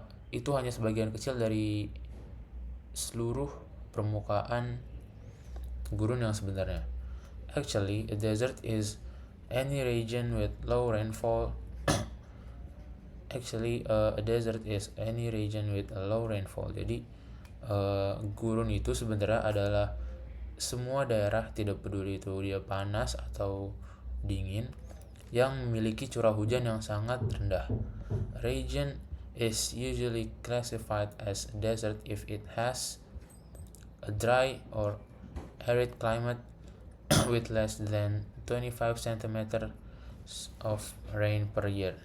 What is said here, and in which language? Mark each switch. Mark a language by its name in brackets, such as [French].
[Indonesian] Itu hanya sebagian kecil dari seluruh permukaan gurun yang sebenarnya. [English] Actually, a desert is any region with low rainfall. A desert is any region with a low rainfall. [Indonesian] Jadi, gurun itu sebenarnya adalah semua daerah, tidak peduli itu dia panas atau dingin, yang memiliki curah hujan yang sangat rendah. [English] Region is usually classified as a desert if it has a dry or arid climate with less than 25 cm of rain per year.